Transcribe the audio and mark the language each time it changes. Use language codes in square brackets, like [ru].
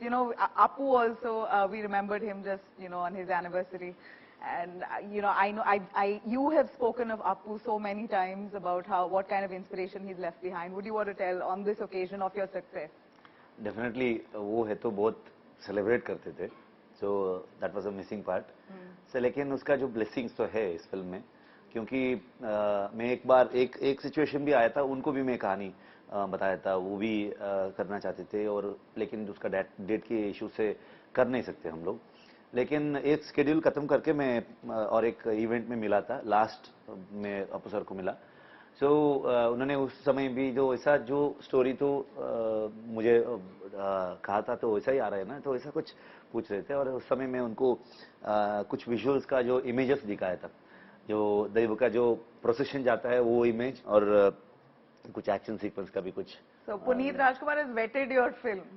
[en] You know, Appu also, we remembered him just, you know, on his anniversary. And, you know, you have spoken of Appu so many times about what kind of inspiration he's left behind. Would you want to tell on this occasion of your success? [hi] Definitely वो है तो बहुत celebrate करते थे, [en] so that was a missing part [hi] से. लेकिन उसका जो ब्लेसिंग्स तो है इस फिल्म में, क्योंकि मैं एक बार एक सिचुएशन भी आया था, उनको भी मैं कहानी बताया था, वो भी करना चाहते थे, और लेकिन उसका डेट के इशू से कर नहीं सकते हम लोग. लेकिन एक शेड्यूल खत्म करके मैं और एक इवेंट में मिला था, लास्ट में अपू सर को मिला. सो उन्होंने उस समय भी जो ऐसा जो स्टोरी तो मुझे कहा था, तो वैसा ही आ रहा है ना, तो ऐसा कुछ पूछ रहे थे, और उस समय मैं उनको कुछ विजुअल्स का जो इमेजेस दिखाया था, जो दैव का जो प्रोसेशन जाता है वो इमेज, और कुछ एक्शन सीक्वेंस का भी कुछ. [en] So Puneet Rajkumar has vetted your film.